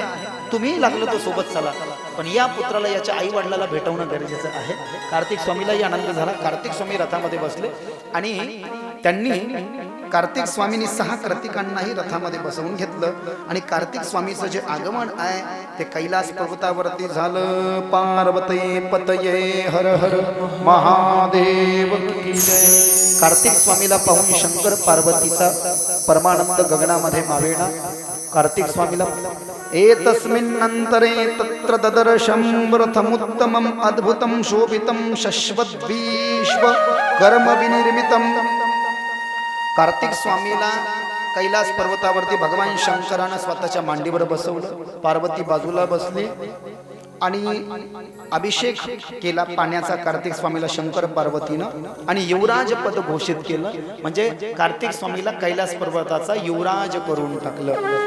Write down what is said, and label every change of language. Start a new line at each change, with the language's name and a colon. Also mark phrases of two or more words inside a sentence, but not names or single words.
Marathi: तुम्ही लागलं तो सोबत चला, पण या पुत्राला याच्या आई वडिलाला भेटवणं गरजेचं आहे. कार्तिक स्वामीलाही आनंद झाला. कार्तिक स्वामी रथामध्ये बसले आणि त्यांनी कार्तिक स्वामींनी 6 कार्तिकांनाही रथामध्ये बसवून घेतलं. आणि कार्तिक स्वामीचं जे आगमन आहे ते कैलास पर्वतावरती झालं.
Sanskrit: पार्वती पतये
Hindi: हर हर महादेव की जय.
Marathi: कार्तिक स्वामीला पाहून शंकर पार्वतीचा परमानंद गगनामध्ये मावेना.
Sanskrit: कार्तिक स्वामीला एतस्मिन्नन्तरे तत्र ददर्शं रथमुत्तमं अद्भुतं शोभितं शश्वद्विश्व कर्म विनिर्मितं.
Marathi: कार्तिक स्वामीला कैलास पर्वतावरती भगवान शंकरानं स्वतःच्या मांडीवर बसवलं. पार्वती बाजूला बसली आणि अभिषेक केला पाण्याचा कार्तिक स्वामीला शंकर पार्वतीनं. आणि युवराज पद घोषित केलं, म्हणजे कार्तिक स्वामीला कैलास पर्वताचा युवराज करून टाकलं.